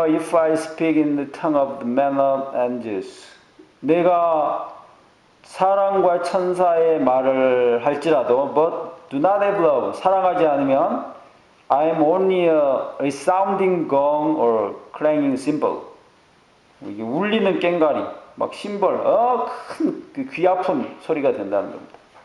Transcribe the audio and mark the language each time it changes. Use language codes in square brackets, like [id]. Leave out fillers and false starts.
[en] If I speak in the tongue of the men of angels. [ko] 내가 사람과 천사의 말을 할지라도 [en] but do not have love. [ko] 사랑하지 않으면 [en] I am only a resounding gong or clanging cymbal. [ko] 이게 울리는 꽹과리, 막 심벌, 큰 귀 아픈 소리가 된다는 겁니다.